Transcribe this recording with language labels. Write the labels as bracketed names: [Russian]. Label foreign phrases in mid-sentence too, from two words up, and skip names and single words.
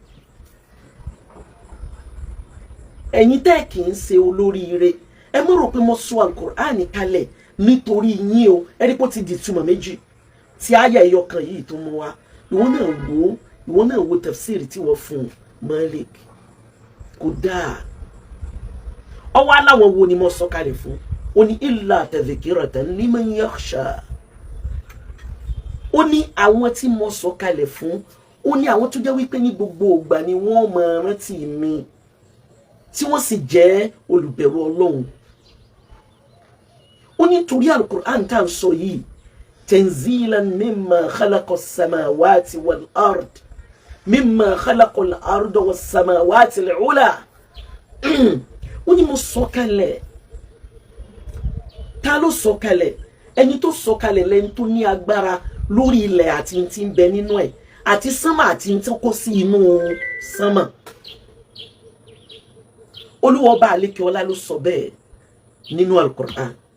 [Yoruba] ẹ̀yin tẹ́ kì í ṣe olóríire ẹ má rò pé mo sọ Al-Qur'an kalẹ̀ nítorí yín o ẹ rí pé ó ti di ìtumọ̀ méjì tí àyá ẹyọ kan yìí tó mú wa ìwọ náà wo tafsiri tí wọ́n fún Malik kò dáa ọwọ́ aláwọ̀ wo ni mo sọ kalẹ̀ fún ó ní [Arabic] إلا تذكرة لمن يخشى [Yoruba] ó ní àwọn tí mo sọ kalẹ̀ fún ó ní àwọn tó jẹ́ wípé ní gbogbo ìgbà ni wọ́n máa rántí mi tí wọ́n sì jẹ́ olùbẹ̀rù Ọlọ́run ó ní torí al-Qur'an tá ń sọ yìí [Arabic] تنزيلا مما خلق السماوات والأرض مما خلق الأرض والسماوات العلى [Yoruba] ó ní mo sọ kalẹ̀ ta ló sọ kalẹ̀ ẹni tó sọ kalẹ̀ lẹ́ni tó ní agbára lórí ilẹ̀ àti tí ń bẹ nínú ẹ̀ àti sánmà àti tí kó sí inú sánmà Olúwa Ọba àlékè ọlá ló sọ bẹ́ẹ̀ nínú al-Qur'an